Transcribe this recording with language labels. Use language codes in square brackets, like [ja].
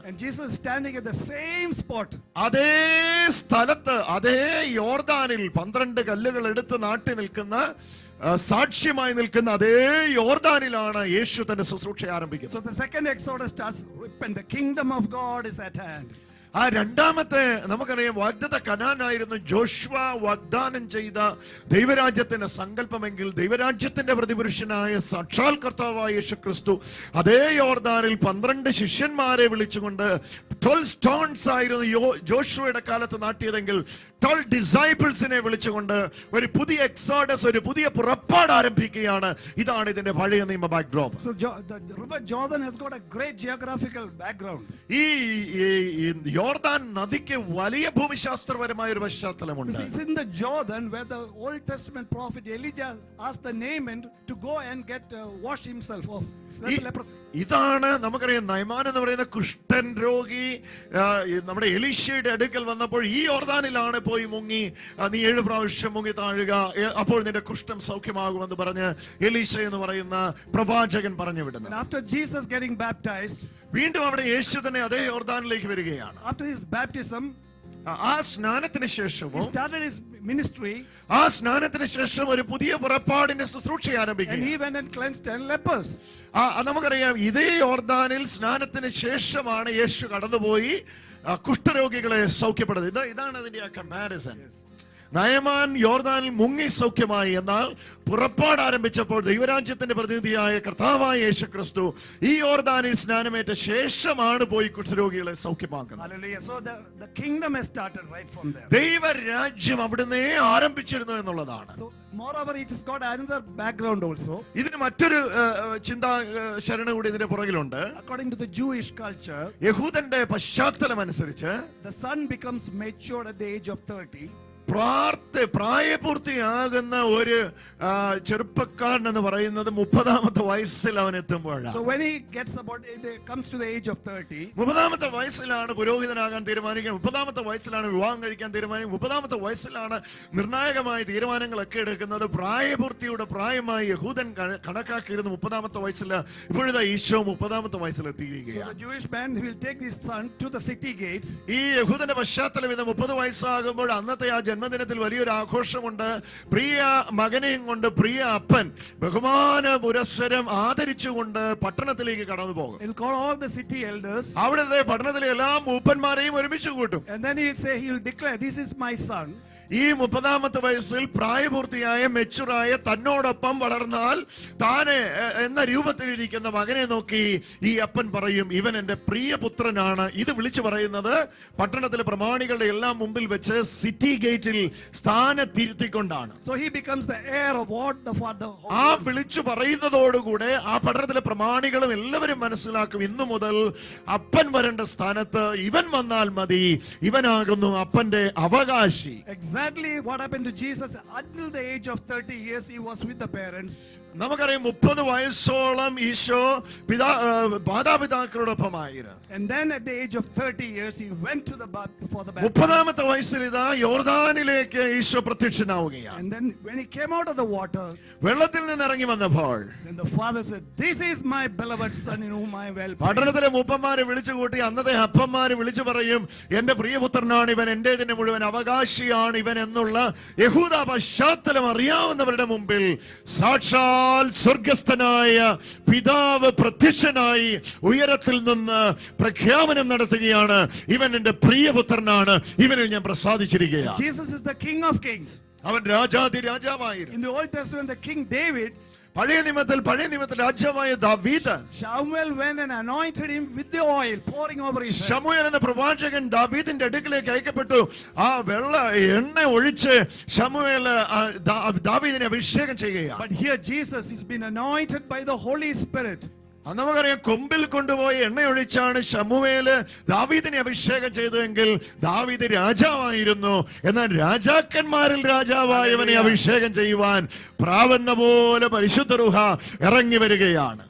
[en] and Jesus is standing at the same spot. [ml] അതേ സ്ഥലത്ത്, അതേ യോർദാനിൽ 12 കല്ലുകൾ എടുത്ത് നാട്ടി നിൽക്കുന്ന, സാക്ഷ്യമായി നിൽക്കുന്ന അതേ യോർദാനിലാണ് യേശു തന്റെ ശുശ്രൂഷ ആരംഭിക്കുന്നത്. [en] So the second exodus starts, and the kingdom of God is at hand. [ml] ആ രണ്ടാമത്തെ നമുക്കറിയാം വാഗ്ദത്ത കനാനായിരുന്നു ജോഷുവ വാഗ്ദാനം ചെയ്ത ദൈവരാജ്യത്തിന്റെ സങ്കല്പമെങ്കിൽ ദൈവരാജ്യത്തിന്റെ പ്രതിപുരുഷനായ സാക്ഷാൽ കർത്താവായ യേശുക്രിസ്തു അതേ യോർദാനിൽ 12 ശിഷ്യന്മാരെ വിളിച്ചുകൊണ്ട് 12 സ്റ്റോൺസ് ആയിരുന്നു ജോഷുവയുടെ കാലത്ത് നാട്ടിയതെങ്കിൽ 12 ഡിസൈപ്പിൾസിനെ വിളിച്ചുകൊണ്ട് ഒരു പുതിയ എക്സോഡസ്, ഒരു പുതിയ പുറപ്പാട് ആരംഭിക്കുകയാണ്. ഇതാണ് ഇതിന്റെ പഴയ നിയമ backdrop. [en] So the river Jordan has got a great geographical background. [ml] ഈ യോർദാൻ നദിക്ക് വലിയ ഭൂമിശാസ്ത്രപരമായ ഒരു പശ്ചാത്തലമുണ്ട്. [en] It's in the Jordan where the Old Testament prophet Elijah asked the Naaman to go and get wash himself of leprosy. [ml] ഇതാണ് നമുക്കറിയാം നയമാൻ എന്ന് പറയുന്ന കുഷ്ഠൻ രോഗി നമ്മുടെ എലീശയുടെ അടുക്കൽ വന്നപ്പോൾ ഈ യോർദാനിലാണ് പോയി മുങ്ങി, നീ 7 പ്രാവശ്യം മുങ്ങി താഴുക, അപ്പോൾ നിന്റെ കുഷ്ഠം സൗഖ്യമാകുമെന്ന് പറഞ്ഞ് എലീശ എന്ന് പറയുന്ന പ്രവാചകൻ പറഞ്ഞു വിടുന്നു. [en] After Jesus getting baptized, [ml] വീണ്ടും അവിടെ യേശു തന്നെ അതേ യോർദാനിലേക്ക് വരികയാണ്. [en] after his baptism, [ml] ആ സ്നാനത്തിന് ശേഷവും [en] he started his ministry, [ml] ആ സ്നാനത്തിന് ശേഷം ഒരു പുതിയ പുറപ്പാടിന്റെ ശുശ്രൂഷ [en] and [ml] ആരംഭിക്കുക. [en] he went and cleansed 10 lepers. [ml] നമുക്കറിയാം ഇതേ യോർദാനിൽ സ്നാനത്തിന് ശേഷമാണ് യേശു കടന്നുപോയി കുഷ്ഠരോഗികളെ സൗഖ്യപ്പെടുന്നത്. ഇതാണ് അതിന്റെ ആ കമ്പാരിസൺ. നയമാൻ യോർദാനിൽ മുങ്ങി സൗഖ്യമായി, എന്നാൽ പുറപ്പാട് ആരംഭിച്ചപ്പോൾ ദൈവരാജ്യത്തിന്റെ പ്രതിനിധിയായ കർത്താവായ യേശുക്രിസ്തു ഈ യോർദാനിൽ സ്നാനമേറ്റ ശേഷമാണ് പോയി കുഷ്ഠരോഗികളെ സൗഖ്യമാക്കുന്നത്. [en] Hallelujah. So the kingdom has started right from there. [ml] ദൈവരാജ്യം അവിടുന്ന് ആരംഭിച്ചിരുന്നു എന്നുള്ളതാണ്. [en] So moreover, it has got another background also. [ml] ഇതിന് മറ്റൊരു ചിന്താ ശരണ കൂടി ഇതിന്റെ പുറകിലുണ്ട്. [en] According to the Jewish culture, [ml] യഹൂദന്റെ പശ്ചാത്തലം അനുസരിച്ച് [en] the son becomes mature at the age of 30. [ml] പ്രായപൂർത്തിയാകുന്ന ഒരു ചെറുപ്പക്കാരൻ എന്ന് പറയുന്നത് 30ാമത്തെ വയസ്സിൽ അവൻ എത്തുമ്പോഴാണ്. [en] So when he comes to the age of 30, [ml] 30ാമത്തെ വയസ്സിലാണ് പുരോഹിതനാകാൻ തീരുമാനിക്കുന്നത്, 30ാമത്തെ വയസ്സിലാണ് വിവാഹം കഴിക്കാൻ തീരുമാനിക്കുന്നത്, 30ാമത്തെ വയസ്സിലാണ് നിർണായകമായ തീരുമാനങ്ങളൊക്കെ എടുക്കുന്നത്. പ്രായപൂർത്തിയുടെ പ്രായമായി യഹൂദൻ കണക്കാക്കിയിരുന്നു 30ാമത്തെ വയസ്സിൽ. ഇപ്പോഴത്തെ ഈശോ 30ാമത്തെ വയസ്സിൽ എത്തിയിരിക്കുകയാണ്. [en] so the Jewish man will take his son to the city gates. [ml] ഈ യഹൂദന്റെ പശ്ചാത്തലം ഇത് 30 വയസ്സാകുമ്പോൾ അന്നത്തെ ആ ജന്മദിനത്തിൽ വലിയൊരു ആഘോഷമുണ്ട്. പ്രിയ മകനെയും കൊണ്ട് പ്രിയ അപ്പൻ ബഹുമാന പുരസ്സരം ആദരിച്ചുകൊണ്ട് പട്ടണത്തിലേക്ക് കടന്നു പോകും. [en] He'll call all the city elders. [ml] അവിടുത്തെ പട്ടണത്തിലെ എല്ലാ മൂപ്പന്മാരെയും ഒരുമിച്ച് കൂട്ടും. [en] And then he'll declare, this is my son. [ml] ഈ 30ാമത്തെ വയസ്സിൽ പ്രായപൂർത്തിയായ മെച്ചുറായ തന്നോടൊപ്പം വളർന്നാൽ താനെ എന്ന രൂപത്തിലിരിക്കുന്ന മകനെ നോക്കി ഈ അപ്പൻ പറയും, ഇവൻ എന്റെ പ്രിയപുത്രനാണ്. ഇത് വിളിച്ചു പറയുന്നത് പട്ടണത്തിലെ പ്രമാണികളുടെ എല്ലാം മുമ്പിൽ വെച്ച് സിറ്റി ഗേറ്റിൽ സ്ഥാനത്തിരുത്തിക്കൊണ്ടാണ്. [en] So he becomes the heir of what the father. [ml] ആ വിളിച്ചു പറയുന്നതോടുകൂടെ ആ പട്ടണത്തിലെ പ്രമാണികളും എല്ലാവരും മനസ്സിലാക്കും, ഇന്നു മുതൽ അപ്പൻ വരേണ്ട സ്ഥാനത്ത് ഇവൻ വന്നാൽ മതി, ഇവനാകുന്നു അപ്പന്റെ അവകാശി. [en] Exactly what happened to Jesus. Until the age of 30 years, he was with the parents. [ml] നമുക്കറിയാം 30 വയസ്സോളം Isho മാതാപിതാക്കളോടൊപ്പമായിരുന്നു. [en] And then at the age of 30 years, he went to the for the baptism. [ml] 30ാമത്തെ വയസ്സിൽ ഇതാ യോർദാനിലേക്ക് Isho പ്രത്യക്ഷനാവുകയാണ്. [en] And then when he came out of the water, [ml] വെള്ളത്തിൽ നിന്ന് ഇറങ്ങി വന്നപ്പോൾ [en] then the father said, this is my beloved son in whom I am well pleased. [ml] പട്ടണത്തിലെ മൂപ്പന്മാരെ വിളിച്ചു കൂട്ടി അന്നത്തെ അപ്പന്മാരെ വിളിച്ചു പറയും, എന്റെ പ്രിയപുത്രനാണ് ഇവൻ, എന്റേതിന്റെ മുഴുവൻ അവകാശിയാണ് ഇവൻ എന്നുള്ള യഹൂദ പശ്ചാത്തലം അറിയാവുന്നവരുടെ മുമ്പിൽ സാക്ഷാൽ സ്വർഗസ്ഥനായ പിതാവ് പ്രത്യക്ഷനായി ഉയരത്തിൽ നിന്ന് പ്രഖ്യാപനം നടത്തുകയാണ്, ഇവൻ എന്റെ പ്രിയപുത്രനാണ്, ഇവനിൽ ഞാൻ പ്രസാദിച്ചിരിക്കുകയാണ്. [en] Jesus is the King of Kings. [ml] അവൻ രാജാതി രാജാവായിരുന്നു. [en] In the Old Testament, the King David, [ml] പഴയ നിയമത്തിൽ രാജാവായ ദാവീദ്, [en] Samuel went and anointed him with the oil, pouring over his head. [ml] ശമൂവേൽ എന്ന പ്രവാചകൻ ദാവീദിന്റെ അടുക്കലേക്ക് അയക്കപ്പെട്ടു. ആ വെള്ള എണ്ണ ഒഴിച്ച് ശമൂവേൽ ദാവീദിനെ അഭിഷേകം ചെയ്യുകയാണ്. [en] But here Jesus has been anointed by the Holy Spirit. [ml] നമുക്കറിയാം കൊമ്പിൽ കൊണ്ടുപോയി എണ്ണയൊഴിച്ചാണ് ശമൂവേല് ദാവീദിനെ അഭിഷേകം ചെയ്തതെങ്കിൽ ദാവീദ് രാജാവായിരുന്നു. എന്നാൽ രാജാക്കന്മാരിൽ രാജാവായവനെ അഭിഷേകം ചെയ്യുവാൻ പ്രാവുന്ന പോലെ പരിശുദ്ധ റൂഹ ഇറങ്ങി വരികയാണ്.